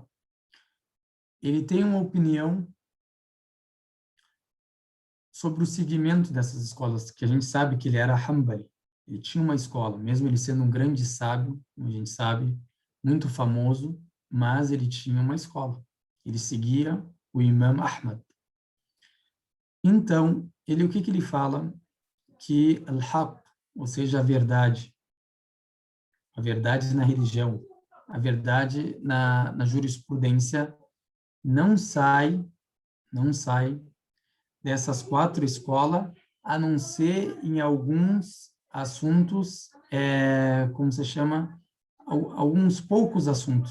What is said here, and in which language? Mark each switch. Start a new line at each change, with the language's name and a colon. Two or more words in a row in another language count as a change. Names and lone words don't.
Portuguese: Ele tem uma opinião sobre o seguimento dessas escolas, que a gente sabe que ele era Hanbali. Ele tinha uma escola, mesmo ele sendo um grande sábio, como a gente sabe, muito famoso, mas ele tinha uma escola. Ele seguia o Imam Ahmad. Então, o que ele fala? Que al-haq, ou seja, a verdade na religião, a verdade na jurisprudência, não sai dessas 4 escolas, a não ser em alguns assuntos, como se chama, alguns poucos assuntos.